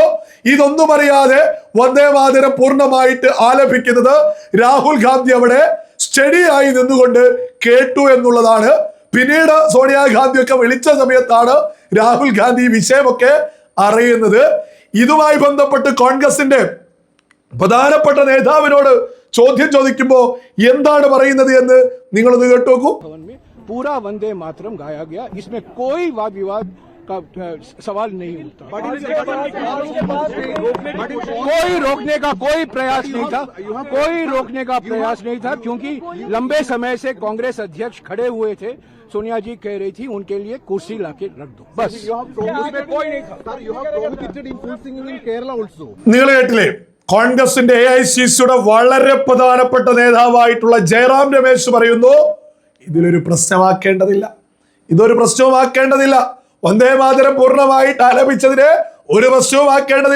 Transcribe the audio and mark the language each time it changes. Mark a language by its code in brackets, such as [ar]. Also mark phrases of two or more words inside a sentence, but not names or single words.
[ml] ഇതൊന്നും അറിയാതെ വന്ദേ മാതരം പൂർണ്ണമായിട്ട് ആലപിക്കുന്നത് രാഹുൽ ഗാന്ധി അവിടെ സ്റ്റഡിയായി നിന്നുകൊണ്ട് കേട്ടു എന്നുള്ളതാണ്. പിന്നീട് സോണിയാഗാന്ധിയൊക്കെ വിളിച്ച സമയത്താണ് രാഹുൽ ഗാന്ധി ഈ വിഷയമൊക്കെ അറിയുന്നത്. ഇതുമായി ബന്ധപ്പെട്ട് കോൺഗ്രസിന്റെ പ്രധാനപ്പെട്ട നേതാവിനോട് ചോദ്യം ചോദിക്കുമ്പോ എന്താണ് പറയുന്നത് എന്ന് നിങ്ങളൊന്ന് കേട്ടു നോക്കൂ. [hi] पूरा वंदे मातरम गाया गया, इसमें कोई वाद विवाद का सवाल नहीं उठता। कोई रोकने का कोई प्रयास नहीं था, कोई रोकने का प्रयास नहीं था, क्योंकि लंबे समय से कांग्रेस अध्यक्ष खड़े हुए थे. सोनिया जी कह रही थी उनके लिए कुर्सी लाके रख दो, बस. कोई नहीं था. [ml] നിങ്ങൾ കേട്ടില്ലേ? കോൺഗ്രസിന്റെ AICCയുടെ വളരെ പ്രധാനപ്പെട്ട നേതാവായിട്ടുള്ള ജയറാം രമേശ് പറയുന്നു, ഇതിലൊരു പ്രശ്നമാക്കേണ്ടതില്ല, ഇതൊരു പ്രശ്നവുമാക്കേണ്ടതില്ല. വന്ദേ മാതരം പൂർണ്ണമായിട്ട് ആലപിച്ചതിന് ഒരു പ്രശ്നവുമാക്കേണ്ടതില്ല.